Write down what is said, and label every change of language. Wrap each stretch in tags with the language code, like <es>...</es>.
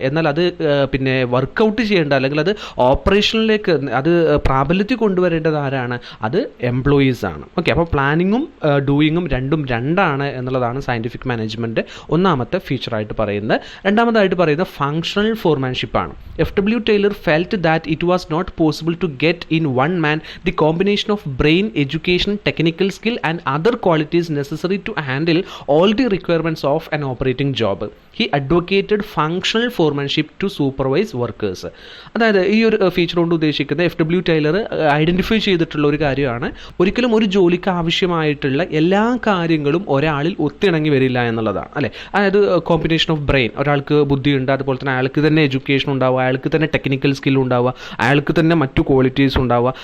<ml>എന്നാൽ അത് പിന്നെ വർക്കൗട്ട് ചെയ്യേണ്ട, അല്ലെങ്കിൽ അത് ഓപ്പറേഷനിലേക്ക് അത് പ്രാബല്യത്തിൽ കൊണ്ടുവരേണ്ടത് ആരാണ്, അത് എംപ്ലോയീസ് ആണ്. ഓക്കെ, അപ്പോൾ പ്ലാനിങ്ങും ഡൂയിങ്ങും രണ്ടും രണ്ടാണ് എന്നുള്ളതാണ് സയൻറ്റിഫിക് മാനേജ്മെൻറ്റ് ഒന്നാമത്തെ ഫീച്ചറായിട്ട് പറയുന്നത്. രണ്ടാമതായിട്ട് പറയുന്നത് functional ഫോർമാൻഷിപ്പാണ്.</ml> <en>FW Taylor felt that it was not possible to get in one man the combination of brain, education, technical skill and other qualities necessary to handle all the requirements of an operating job. He advocated functional foremanship to supervise workers.</en> <ml>അതായത് ഈ ഒരു feature കൊണ്ട് ഉദ്ദേശിക്കുന്നത് FW Taylor identify ചെയ്തിട്ടുള്ള ഒരു കാര്യമാണ്, ഒരിക്കലും ഒരു ജോലിക്ക് ആവശ്യമായിട്ടുള്ള എല്ലാ കാര്യങ്ങളും ഒരാളിൽ ഒത്തിണങ്ങി വരില്ല എന്നുള്ളതാണ്. അല്ലേ, അതായത്</ml> <en>combination of brain,</en> <ml>ഒരാൾക്ക് ബുദ്ധിയുണ്ട്, അതുപോലെ തന്നെ അയാൾക്ക് തന്നെ എഡ്യൂക്കേഷൻ ഉണ്ടാവുക, അയാൾക്ക് തന്നെ ടെക്നിക്കൽ സ്കിൽ ഉണ്ടാവുക, അയാൾക്ക് തന്നെ മറ്റു ക്വാളിറ്റീസ് ഉണ്ടാവുക.</ml>